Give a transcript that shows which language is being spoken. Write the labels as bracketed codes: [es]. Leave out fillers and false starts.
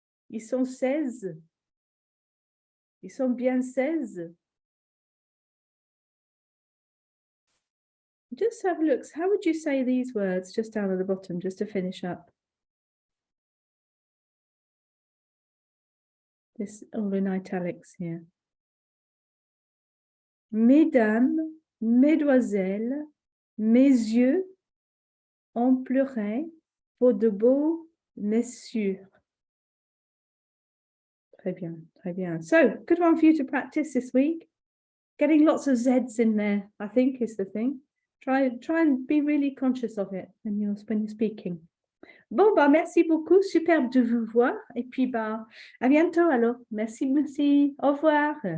[fr] Ils sont 16. Ils sont bien 16. [en] Just have a look. How would you say these words just down at the bottom, just to finish up? This all in italics here. [fr] Mesdames, mesdemoiselles, messieurs ont pleuré pour de beaux messieurs. Très bien, très bien. [en] So, good one for you to practice this week. Getting lots of Zs in there, I think, is the thing. Try and be really conscious of it when you're speaking. [fr] Bon, bah, merci beaucoup. Superbe de vous voir. Et puis, bah, à bientôt alors. Merci, merci. Au revoir.